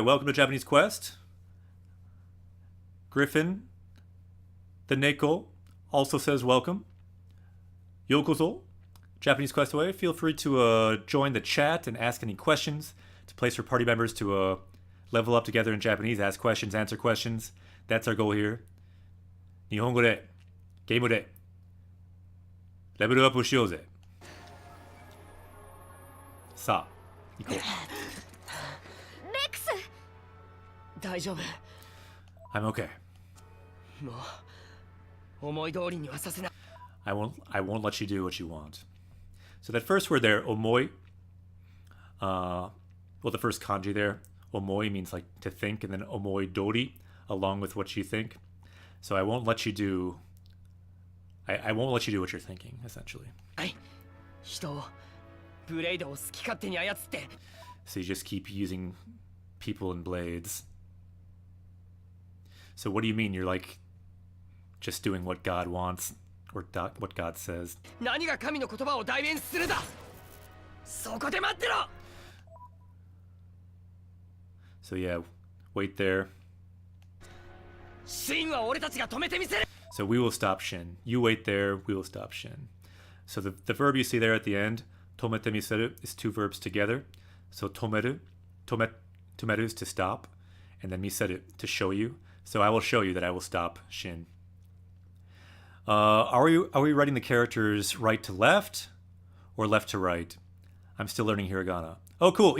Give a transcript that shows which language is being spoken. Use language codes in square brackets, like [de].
[en] Welcome to Japanese Quest. Griffin, the Neko, also says welcome. [ja] Yokoso. [en] Japanese Quest away. Feel free to join the chat and ask any questions. It's a place for party members to level up together in Japanese, ask questions, answer questions. That's our goal here. [ja] 日本語でゲームでレベルアップしようぜ。さあ、行こう。レックス。大丈夫。 [en] I'm okay. [ja] もう思い通りにはさせない。 [en] I won't let you do what you want. So that first word there, omoi. Well, the first kanji there, omoi means like to think, and then omoi dori, along with what you think. So I won't let you do. I won't let you do what you're thinking, essentially. [ja] はい。人をブレイドを好き勝手に操って。 [en] So you just keep using people and blades. So what do you mean? You're like just doing what God wants or what God says. [ja] 何が神の言葉を代弁するだ。そこで待ってろ。 [en] So yeah, wait there. [ja] シンは俺たちが止めてみせる。 [en] So we will stop Shin. You wait there, we will stop Shin. So the verb you see there at the end, tomete miseru, is two verbs together. So tomeru is to stop, and then miseru, to show you. So I will show you that I will stop Shin. Are we writing the characters right to left or left to right? I'm still learning hiragana. Oh, cool.